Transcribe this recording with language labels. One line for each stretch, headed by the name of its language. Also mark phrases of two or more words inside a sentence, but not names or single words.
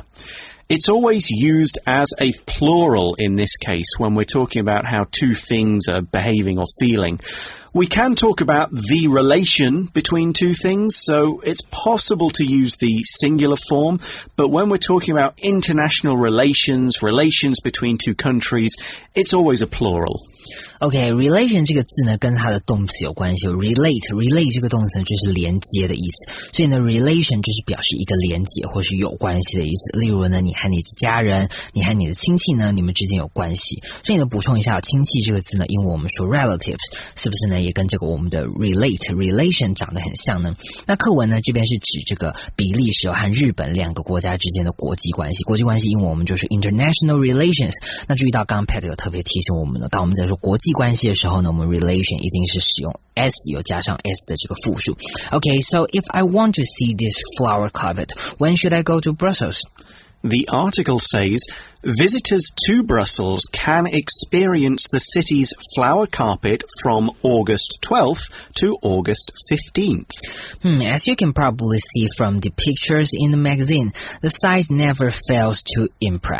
English: It's always used as a plural in this case when we're talking about how two things are behaving or feeling. We can talk about the relation between two things, so it's possible to use the singular form, but when we're talking about international relations, relations between two countries, it's always a plural.
Chinese: Okay, relation 这个字呢跟它的动词有关系。relate 这个动词呢就是连接的意思，所以呢 relation 就是表示一个连接或是有关系的意思。例如呢，你和你的家人，你和你的亲戚呢，你们之间有关系。所以呢，补充一下，亲戚这个字呢，因为我们说 relatives， 是不是呢也跟这个我们的 relation 长得很像呢？那课文呢这边是指这个比利时和日本两个国家之间的国际关系。国际关系英文我们就是
English: international relations。
Chinese: 那注意到刚刚 Pat 有特别提醒我们的，当我们在说国际关系的时候呢，我们 relation 一定是使用 s 有加上 s 的这个复数。
English: Okay, so if I want to see this flower carpet, when should I go to Brussels? The article says visitors to Brussels can experience the city's flower carpet from August 12th to August 15th. As you can probably see from the pictures in the magazine, the site never fails to impress.